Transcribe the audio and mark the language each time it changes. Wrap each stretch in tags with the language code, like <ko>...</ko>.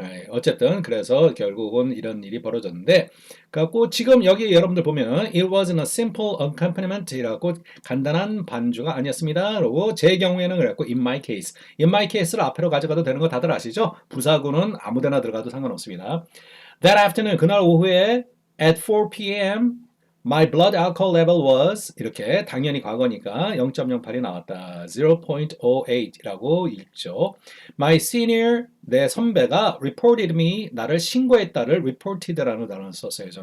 <ko>어쨌든 그래서 결국은 이런 일이 벌어졌는데, 그래갖고 지금 여기 여러분들 보면</ko> <en>it wasn't a simple accompaniment</en> <ko>이라고 간단한 반주가 아니었습니다. 그리고 제 경우에는 그랬고</ko> <en>in my case</en> <ko>를 앞으로 가져가도 되는 거 다들 아시죠? 부사구는 아무데나 들어가도 상관없습니다.</ko> <en>That afternoon,</en> <ko>그날 오후에</ko> <en>at 4 p.m. My blood alcohol level was</en> <ko>이렇게 당연히 과거니까 0.08이 나왔다. 0.08이라고 읽죠.</ko> <en>My senior,</en> <ko>내 선배가</ko> <en>reported me,</en> <ko>나를 신고했다를 reported라는 단어를 썼어요.</ko>